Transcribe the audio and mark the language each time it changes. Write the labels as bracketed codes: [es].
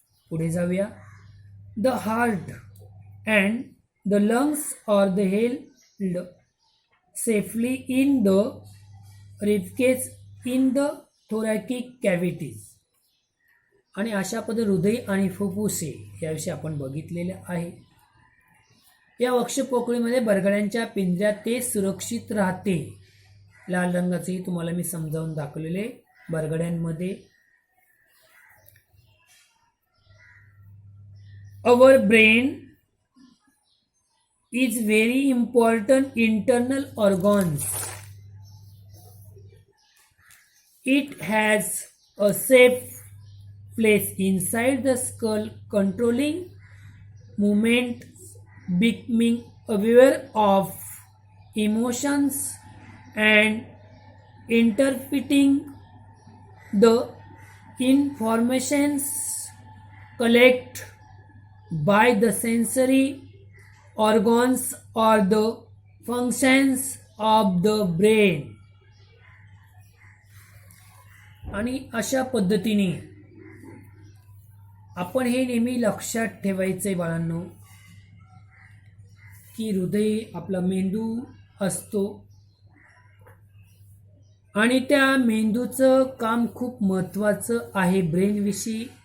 [en] पुढे जाऊया. The heart and the lungs are the held safely in the ribcage in the thoracic cavities. [mr] आणि अशा पद्धतीने हृदय आणि फुफ्फुसे याविषयी आपण बघितलेले आहे. या वक्षपोकळीमध्ये बरगड्यांच्या पिंजऱ्यात ते सुरक्षित राहते. लाल रंगाचेही तुम्हाला मी समजावून दाखवलेले. बरगड्यांमध्ये [en] our brain is very important internal organs. It has a safe place inside the skull, controlling movement, becoming aware of emotions and interpreting the informations collected by the sensory organs or the functions of the brain. [mr] आणि अशा पद्धतीने आपण हे नेहमी लक्षात ठेवायचे बाळांनो की हृदय आपला मेंदू असतो आणि त्या मेंदूचं काम खूप महत्त्वाचं आहे ब्रेनविषयी.